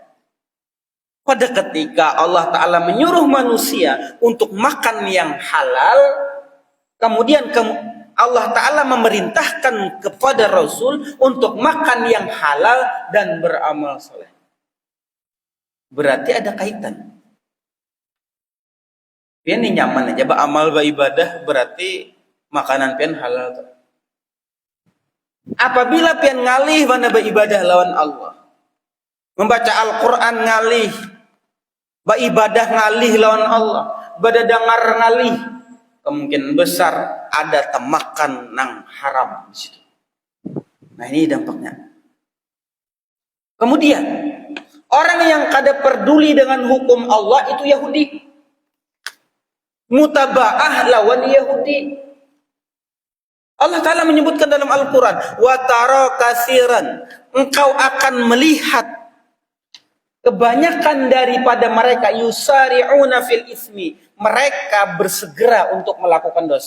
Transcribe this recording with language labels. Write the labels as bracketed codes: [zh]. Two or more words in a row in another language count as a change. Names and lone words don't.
[id] Pada ketika Allah Ta'ala menyuruh manusia untuk makan yang halal, kemudian Allah Ta'ala memerintahkan kepada Rasul untuk makan yang halal dan beramal soleh. Berarti ada kaitan. [bjn] Pian ini nyaman aja, beramal beribadah berarti makanan pian halal. Apabila pian ngalih mana beribadah lawan Allah, membaca Al-Quran ngalih, beribadah ngalih lawan Allah, badadangar ngalih, kemungkinan besar ada temakan nang haram di situ. [id] Nah, ini dampaknya. Kemudian orang yang kada peduli dengan hukum Allah itu Yahudi. [bjn] Mutaba'ah lawan Yahudi. [id] Allah Ta'ala menyebutkan dalam Al-Quran, [ar] wa tara katsiran, [id] engkau akan melihat kebanyakan daripada mereka [ar] yusari'una fil ismi, [id] mereka bersegera untuk melakukan dosa.